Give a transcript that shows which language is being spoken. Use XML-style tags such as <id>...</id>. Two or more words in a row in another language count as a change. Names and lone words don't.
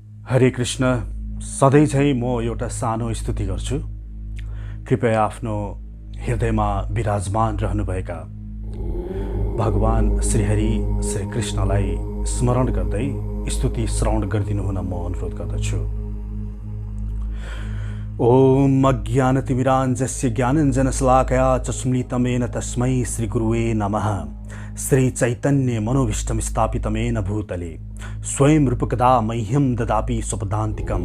<ne>हरे कृष्ण। सधैँ चाहिँ म एउटा सानो स्तुति गर्छु। कृपया आफ्नो हृदयमा विराजमान रहनुभएका भगवान श्रीहरि श्री कृष्णलाई स्मरण गर्दै स्तुति श्रवण गरिदिनु हुन म अनुरोध गर्दछु।</ne> <sa>ओम अज्ञानतिमिरान्धस्य ज्ञानञ्जनशलाकया चक्षुरुन्मिलितं तस्मै श्रीगुरुवे नमः। श्री चैतन्य मनोभीष्टं स्थापितमेन भूतले स्वयं रूपकदा मह्यं ददाति स्वपदान्तिकं।</sa>